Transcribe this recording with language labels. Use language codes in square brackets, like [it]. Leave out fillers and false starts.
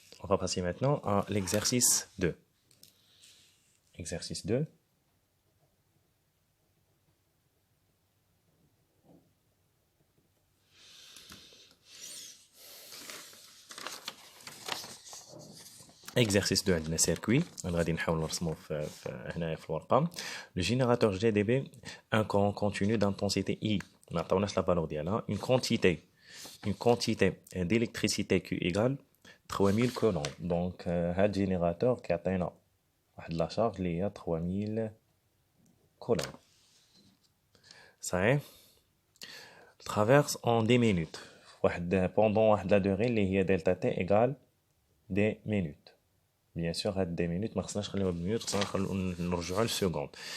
[fr] On va passer maintenant à l'exercice 2. Exercice 2. Exercice 2 عندنا circuit. [ar] غادي نحاول نرسموه هنايا في الورقه. [fr] Le générateur GDB, un courant continu d'intensité I. [ar] ما عطاوناش la valeur ديالها. [fr] Une quantité d'électricité Q égale 3000 coulombs. [ar] Donc هاد générateur كيعطينا واحد لا شارج اللي هي 3000 coulombs. [fr] صحيح. traverse en 10 minutes. pendant واحد la durée اللي هي delta T égale des minutes. Bien sûr, [ar] هاد 10 minutes ما خصناش نخليوها بالمينوت، خصنا نرجعوها للسكوند.